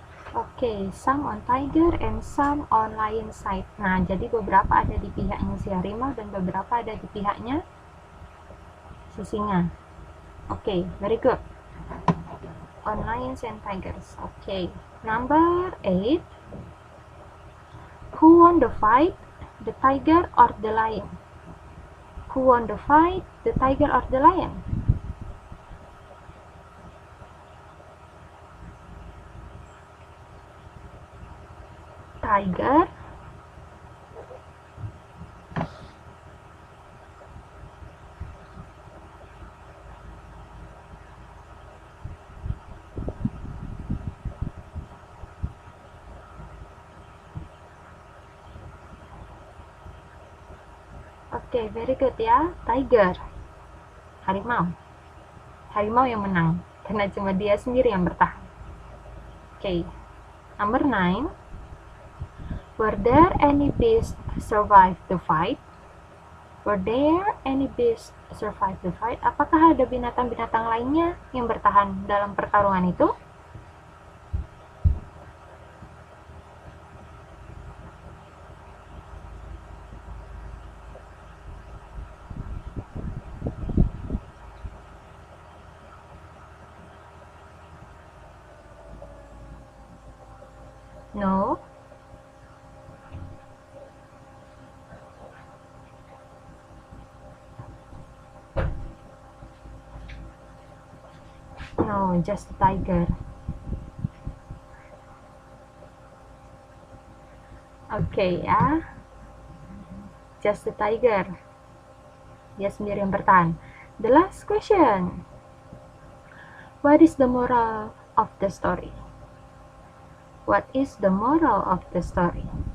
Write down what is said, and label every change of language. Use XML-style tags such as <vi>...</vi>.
<en>Okay, some on tiger and some on lion side.</en> <id>Nah, jadi beberapa ada di pihaknya si harimau dan beberapa ada di pihaknya si singa.</id> <en>Okay, very good. On lions and tigers. Okay, number 8. Who won the fight? The tiger or the lion? Who won the fight? The tiger or the lion? Tiger.</en> <id>Oke,</id> <en>very good</en> <id>ya. Tiger. Harimau. Harimau yang menang. Karena cuma dia sendiri yang bertahan.</id> <en>Oke. Number 9. Were there any beasts survive the fight? Were there any beasts survive the fight?</en> <id>Apakah ada binatang-binatang lainnya yang bertahan dalam pertarungan itu?</id> <en>No. No, just the tiger. Oke ya. Just the tiger.</en> <id>Dia sendiri yang bertahan.</id> <en>The last question. What is the moral of the story? What is the moral of the story?</en>